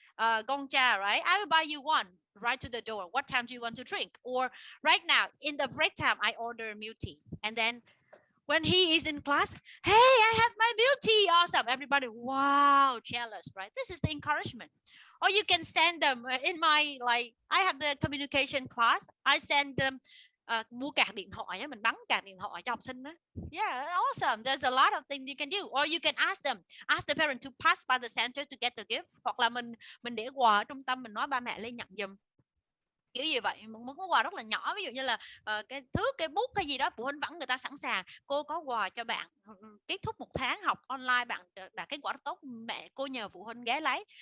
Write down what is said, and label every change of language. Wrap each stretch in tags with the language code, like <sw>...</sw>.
<en>Gongcha, right? I will buy you one right to the door. What time do you want to drink? Or right now, in the break time, I order milk tea. And then when he is in class, hey, I have my milk tea. Awesome. Everybody, wow, jealous, right? This is the encouragement. Or you can send them in my, like, I have the communication class. I send them</en> <vi>mua card điện thoại á, mình bắn card điện thoại cho học sinh á.</vi> <en>Yeah, awesome. There's a lot of things you can do. Or you can ask them, ask the parent to pass by the center to get the gift.</en> <vi>Hoặc là mình để quà ở trung tâm, mình nói ba mẹ lên nhận giùm. Kiểu gì vậy, một món quà rất là nhỏ, ví dụ như là cái thước, cái bút hay gì đó, phụ huynh vẫn người ta sẵn sàng. Cô có quà cho bạn, kết thúc 1 tháng học online bạn đạt kết quả rất tốt, mẹ cô nhờ phụ huynh ghé lấy.</vi>